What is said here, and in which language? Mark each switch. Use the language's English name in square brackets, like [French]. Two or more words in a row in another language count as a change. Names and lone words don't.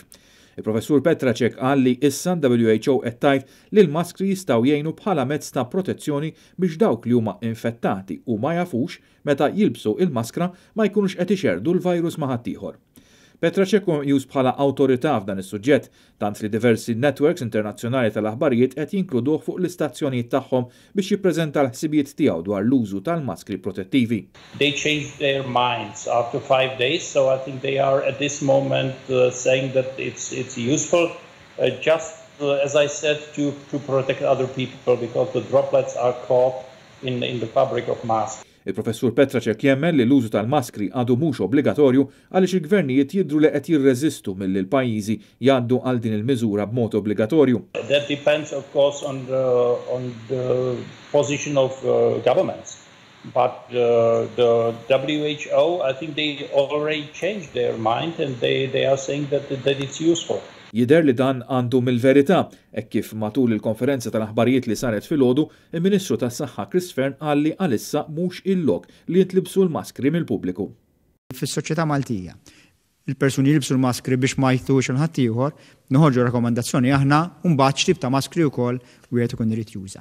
[Maltese] Il-professur Petracek qal li issa WHO qed tgħid li l-maskri jistgħu jgħinu bħala mezz ta' protezzjoni biex dawk li huma infettati u ma jafux meta jilbsu il-maskra ma jkunux qed ixerdu l-virus ma' ħaddieħor. Petracek jus bħala awtorità f'dan is-suġġett, tant li diversi networks internazzjonali tal-aħbarijiet qed jinkluduh fuq l-istazzjonijiet tagħhom biex jippreżenta l-ħsibijiet tiegħu dwar l-użu tal-maskri protettivi. [English] They changed their minds after 5 days, so I think they are at this moment saying that it's useful, just as I said, to protect other people because the droplets are caught in the fabric of masks. [Maltese] Il-professur Petracek jemmen li l-użu tal-maskri għadu mhux obbligatorju għaliex il-gvernijiet jidhru li qed jirreżistu milli l-pajjiżi jgħaddu għal din il-miżura b'mod obbligatorju. [English] That depends of course on the position of governments. But the WHO, I think they already changed their mind and they are saying that it's useful. [Maltese] Jidher li dan għandu mill-verità, hekk kif matul il-konferenza tal-aħbarijiet li saret filgħodu, il-Ministru tas-Saħħa Chris Fern qal li għalissa mhux il-lok li jitlibsu l-maskri mill-pubbliku. Fis-soċjetà Maltija, il-persuni jilbsu l-maskri biex ma jtux il-ħadd ieħor, noħorġu rakkomandazzjoni aħna u mbagħad x'tip ta' maskri wkoll wieħed ikun irid juża.